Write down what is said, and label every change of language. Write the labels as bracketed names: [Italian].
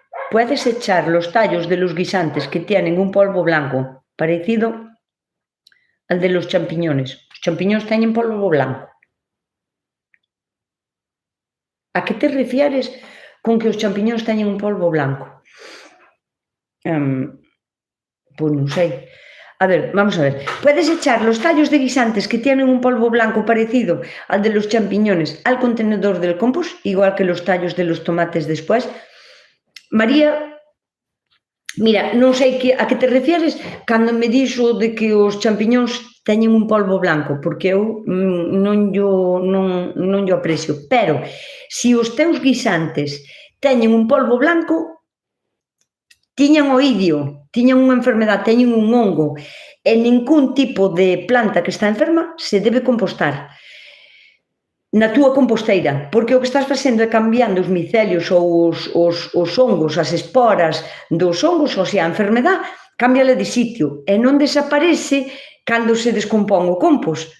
[Spanish] Puedes echar los tallos de los guisantes que tienen un polvo blanco parecido al de los champiñones. [Galician] Os champiñóns teñen polvo blanco. A que te refieres con que os champiñóns teñen un polvo blanco? Pois non sei. A ver, vamos a ver. [Spanish] Puedes echar los tallos de guisantes que tienen un polvo blanco parecido al de los champiñones al contenedor del compost, igual que los tallos de los tomates después. [Galician] María, mira, non sei a que te refieres cando me dixo de que os champiñóns teñen un polvo blanco, porque eu non yo aprecio. Pero, se os teus guisantes teñen un polvo blanco, tiñan oidio, tiñan unha enfermedade, teñen un hongo, e ningún tipo de planta que está enferma se debe compostar na túa composteira, porque o que estás facendo é cambiando os micelios ou os hongos, as esporas dos hongos, ou sea, a enfermedade, cámbiala de sitio e non desaparece cando se descompón o compost.